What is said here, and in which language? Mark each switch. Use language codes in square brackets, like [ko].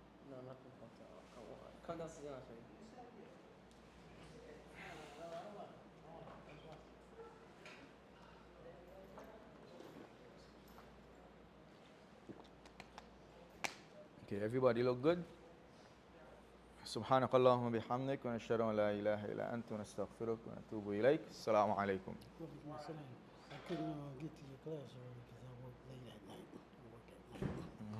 [en] No, not the come downstairs and I'll show you. Okay, everybody look good? [ar] سبحانك اللهم وبحمدك ونشهد أن لا إله إلا أنت ونستغفرك ونتوب إليك. السلام عليكم. [en] I couldn't get to your class early because I work late at night. I work at night.